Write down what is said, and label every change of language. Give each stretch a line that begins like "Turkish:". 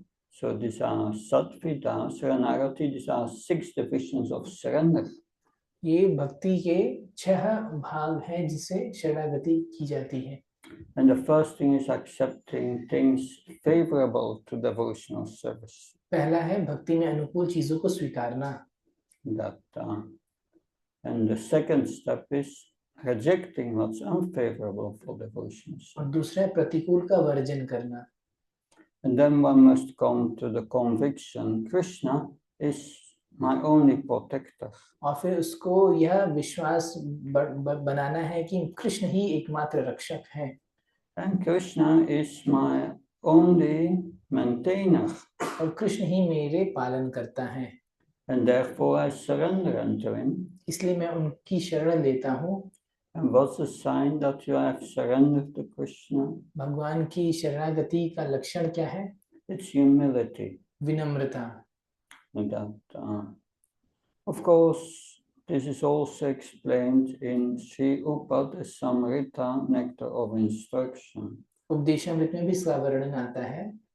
English: So these are satvida, sharanagati, these are 6 divisions of surrender.
Hindi: ये भक्ति के 6 भाग हैं जिसे शरणागति की जाती है.
English: And the first thing is accepting things favorable to devotional service.
Hindi: पहला है भक्ति में अनुकूल चीजों को स्वीकारना.
English: And the second step is rejecting what's unfavorable for devotional service.
Hindi: और दूसरा है प्रतिकूल का वर्जन करना.
English: And then one must come to the conviction Krishna is my only protector.
Hindi: और फिर उसको यह विश्वास बनाना है कि कृष्ण ही एकमात्र रक्षक है.
English: And Krishna is my only maintainer.
Hindi: और कृष्ण ही मेरे पालन करता है.
English: and therefore I surrender unto him.
Hindi: इसलिए मैं उनकी शरण लेता हूँ।
English: And what's the sign that you have surrendered to Krishna?
Hindi: भगवान की शरणागति का लक्षण क्या है?
English: It's humility.
Hindi: विनम्रता।
English: And that, of course, this is also explained in Sri Upadesamrita, Nectar of Instruction.
Hindi: Upadeshamrita में भी इसका वर्णन आता है।